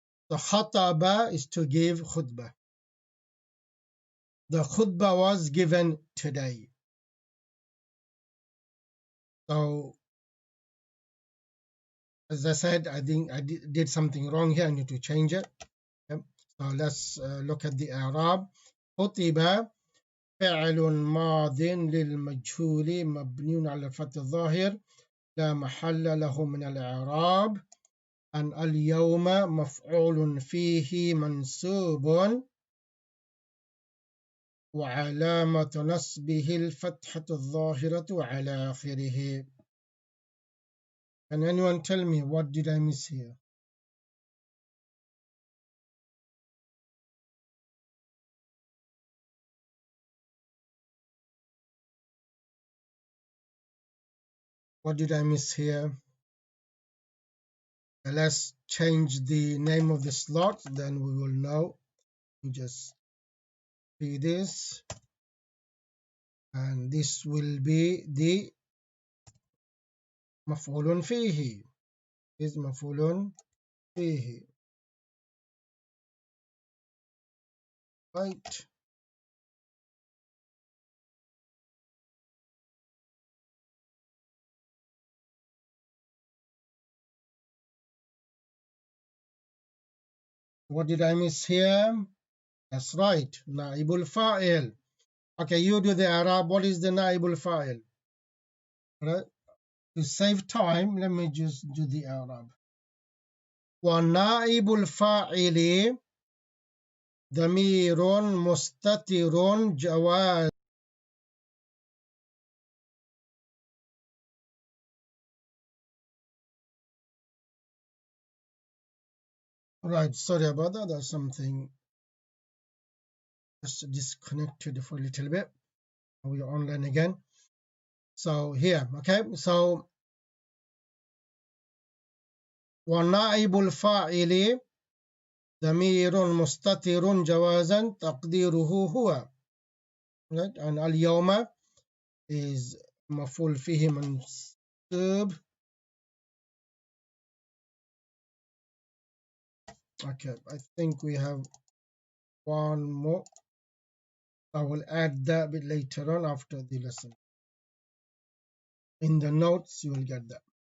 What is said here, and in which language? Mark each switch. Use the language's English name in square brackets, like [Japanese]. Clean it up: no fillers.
[English] The khataba is to give khutbah. The khutbah was given today. So, as I said, I think I did something wrong here. I need to change it. Okay. So let's look at the Arab. [Arabic] خطب فعل ماض للمجهول مبني على الفتح الظاهر لا محل له من الإعراب. أن اليوم مفعول فيه منصوب وعلامة نصبه الفتحة الظاهرة على آخره. [English] Can anyone tell me what did I miss here? What did I miss here? Let's change the name of the slot, then we will know. Just see this, and this will be the مفعول فيه. [Arabic] Is مفعول فيه. [English] Right. What did I miss here? That's right, naibul fa'il. Okay, you do the Arab. What is the naibul fa'il? Right. To save time, let me just do the Arab. [Arabic] ونائب الفاعل ضمير مستتر جواز. [English] Right, sorry about that. There's something just disconnected for a little bit. We are online again. So here, okay. [Arabic] So ونائب الفاعل ضمير مستتر جوازا تقديره هو. [English] right? [Arabic] and اليوم is مفعول فيه منصوب. [English] Okay, I think we have one more. I will add that bit later on after the lesson. In the notes, you will get that.